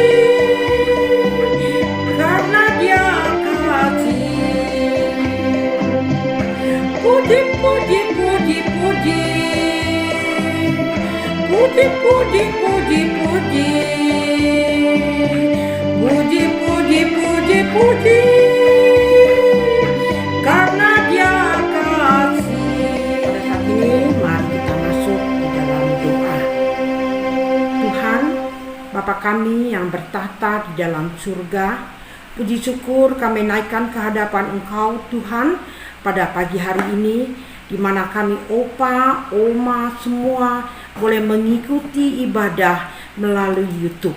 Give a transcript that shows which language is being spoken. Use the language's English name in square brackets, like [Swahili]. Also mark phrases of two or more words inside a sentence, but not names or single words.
[Indonesian] Karena Dia kasih. Puji, puji, puji, puji. Puji, puji, puji, puji. Puji, puji, puji, puji. Karena Dia kasih. Pada saat ini mari kita masuk di dalam doa. Tuhan, Bapa kami yang bertahta di dalam surga, puji syukur kami naikkan ke hadapan Engkau Tuhan pada pagi hari ini, di mana kami opa, oma semua boleh mengikuti ibadah melalui YouTube.